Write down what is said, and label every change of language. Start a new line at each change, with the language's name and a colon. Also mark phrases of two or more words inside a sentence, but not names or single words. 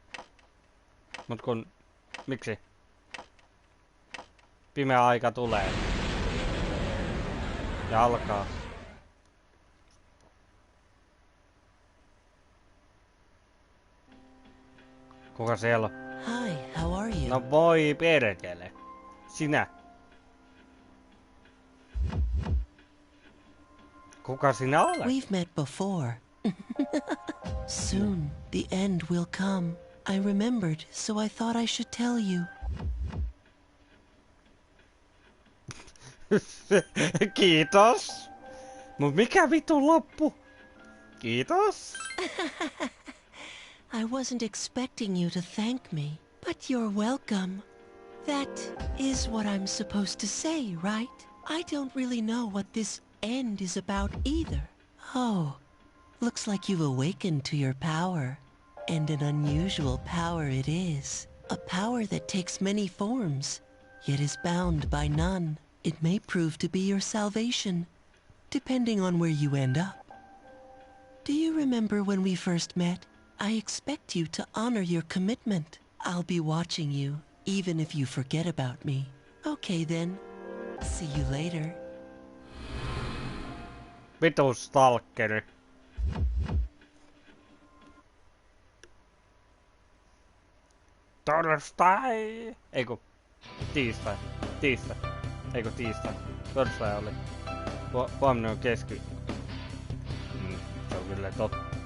Finnish: Mut kun... Miksi? Pimeä aika tulee. Ja alkaa. Kuka siellä on?
English: Hi, how are you?
Finnish: No voi perkele. Sinä. Kuka sinä olet?
English: We've met before. Soon, the end will come. I remembered, so I thought I should tell you.
Finnish: Kiitos. Mut mikä vitun loppu? Kiitos.
English: I wasn't expecting you to thank me, but you're welcome. That is what I'm supposed to say, right? I don't really know what this end is about either. Oh, looks like you've awakened to your power. And an unusual power it is. A power that takes many forms, yet is bound by none. It may prove to be your salvation, depending on where you end up. Do you remember when we first met? I expect you to honor your commitment. I'll be watching you, even if you forget about me. Okay then. See you later.
Finnish: Vitu stalkeri. Torstai! Eiku. Tiistai. Eiku tiistai. Torstai oli. Huomenna on keski. Se on kyllä totta.